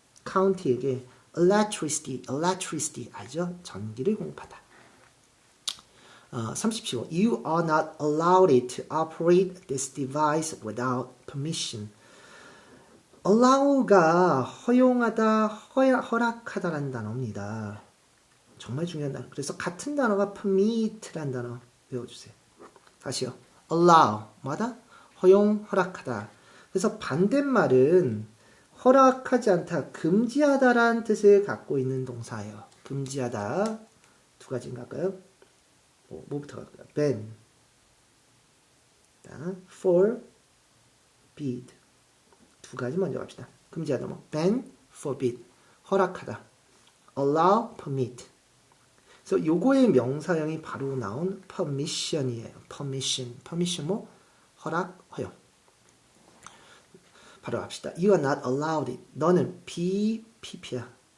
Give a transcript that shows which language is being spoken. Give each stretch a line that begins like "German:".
Korean: county에게 electricity 알죠? 전기를 공급하다. 37번.
English: You are not allowed to operate this device without permission.
Korean: allow가 허용하다, 허락하다라는 단어입니다. 정말 중요한 단어. 그래서 같은 단어가 permit라는 단어 외워주세요. 다시요. allow, 뭐다? 허용, 허락하다. 그래서 반대말은 허락하지 않다, 금지하다라는 뜻을 갖고 있는 동사예요. 금지하다. 두 가지인가요? 뭐부터 갈까요?
English: ban, forbid.
Korean: 두 가지 먼저 갑시다. 금지하다 뭐 ban, forbid. 허락하다.
English: allow, permit.
Korean: 그래서 요거의 명사형이 바로 나온 permission이에요. permission 뭐 허락, 허용. 바로 합시다.
English: You are not allowed it.
Korean: 너는 PP야.